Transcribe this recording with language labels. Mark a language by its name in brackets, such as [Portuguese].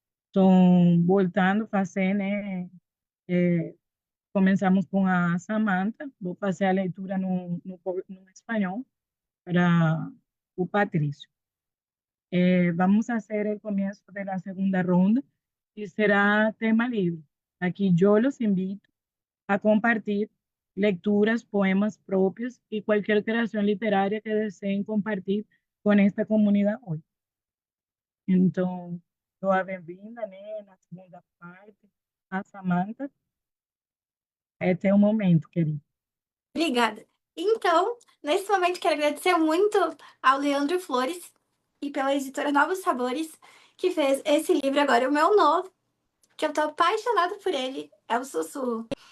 [Portuguese] Então, voltando a fazer, né? Começamos com a Samantha, vou fazer a leitura no espanhol para o Patrício. Vamos fazer o começo da segunda ronda e será tema livre. Aqui eu [Spanish] los invito a compartir lecturas, poemas propios y cualquier creación literaria que deseen compartir con esta comunidad hoy. [Portuguese] Então, dou a bem-vinda, né, na segunda parte, a Samantha. É teu momento, querido. Obrigada. Então, nesse momento, quero agradecer muito ao Leandro Flores e pela editora Novos Sabores, que fez esse livro agora, o meu novo, que eu tô apaixonada por ele, é o Sussurro.